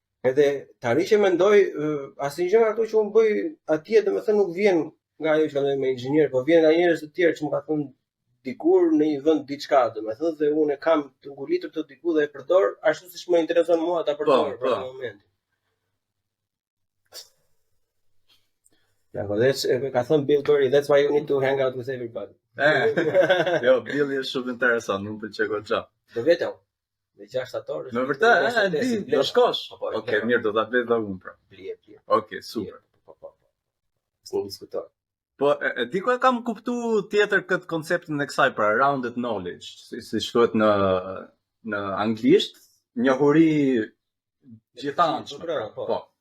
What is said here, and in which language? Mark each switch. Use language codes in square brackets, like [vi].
[sq] Edhe tani që mendoj asnjë gjë nga ato që unë bëj atje, domethënë nuk vjen nga ajo që kam me inxhinier, po vjen nga njerëz të tjerë që më kanë thënë dikur në një vend diçka, domethënë, dhe unë kam të ngulitur të diku dhe e përdor ashtu siç më intereson mua ta përdor në momentin. Ja, ka thënë [en] Bill Burry, that's why you need to hang out with everybody. [sq] Jo, Bill është shumë interesant, nuk pëlqej goxha. Do vetëm. Në 6 shtator. Në vërtet, e di, do shkosh. Okej, mirë, do ta blej dhe unë pra. Blie. Okej, super. Po. S'u diskutoj. Po, e di ku e kam kuptu tjetër këtë konceptin e kësaj, pra [en] rounded knowledge, [sq] si thuhet në anglisht, njohuri gjithanshme. Po.